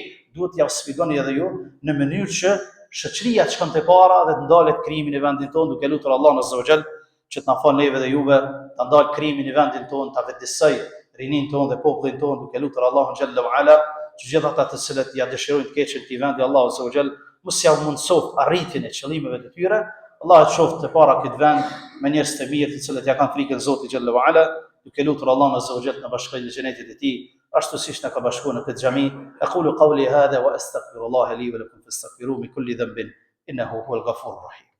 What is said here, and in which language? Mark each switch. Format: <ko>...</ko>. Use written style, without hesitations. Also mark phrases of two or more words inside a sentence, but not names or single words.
<sq>Duhet t'ja sfidoni edhe ju në mënyrë që shoqëria të shkon te para dhe të ndalet krimi në vendin tonë, duke lutur Allahun</sq> <ar>عز وجل</ar> <sq>që të na fal neve dhe juve, ta ndal krimin në vendin tonë, ta vetëdijsoj rinin tonë dhe popullin tonë, duke lutur Allahun</sq> <ar>جل وعلا</ar> <sq>që gjithë ata të cilët ja dëshirojnë të keqen këtij vendi Allahu</sq> <ar>عز وجل</ar> <sq>mos ja mundsoft arritjen e qëllimeve të tyre. Allah të qoftë të para këtë vend me njerëz të mirë të cilët ja kanë frikën Zotit</sq> <ar>جل وعلا,</ar> <sq>duke lutur Allahun</sq> <ar>عز وجل</ar> <sq>të na bashkojë në xhenetin e tij, ashtu siç na ka bashkuar në këtë xhami.</sq> <ar>أقول قولي هذا وأستغفر الله لي ولكم فاستغفروه من كل ذنب إنه هو الغفور الرحيم.</ar>